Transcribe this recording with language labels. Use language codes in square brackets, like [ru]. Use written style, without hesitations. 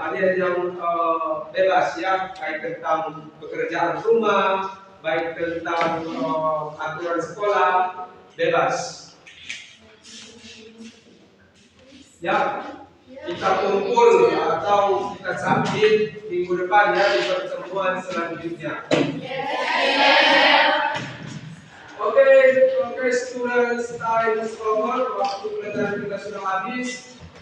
[id] Ada yang bebas ya, baik tentang pekerjaan rumah, baik tentang aturan sekolah, bebas. Ya, kita kumpul atau kita submit minggu depan ya di pertemuan selanjutnya. [en] Oke, students, time is over. [id] Waktu pelajaran kita sudah habis.